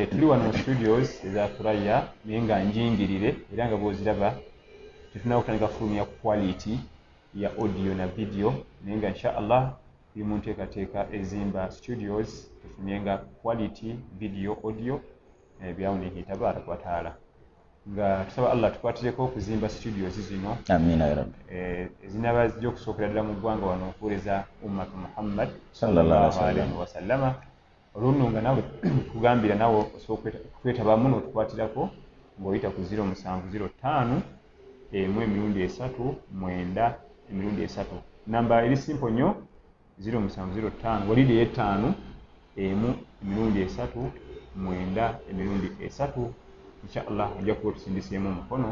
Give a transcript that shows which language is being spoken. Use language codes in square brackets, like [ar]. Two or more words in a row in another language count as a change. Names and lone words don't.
[lg] tuli wano mu studios eza Thuraya naye nga njingirire era nga bw'oziraba tetulina kutandika fulumya quality ya audio na video naye nga inshallah tuli mu nteekateeka ezimba studios tufumye nga [en] quality video audio [lg] byawunihi [ar] تبارك وتعالى [lg] nga tusaba Allah tukwatireko okuzimba studios zino [ar] آمين يا رب [lg] ezinaba zijja okusookera ddala mu ggwanga wano okuweereza ummatu Muhammad [ar] sallallahu عليه وسلم [lg] olunno nga nawe kugambira nawe osobola kwetabamu n'otukwatirako ng'oyita ku 0705 emirundi 3 9 emirundi 3 namba eri simple nnyo 0705 walidi 5 emirundi 3 9 emirundi 3 inshallah ojja kuba otusindiseemu omukono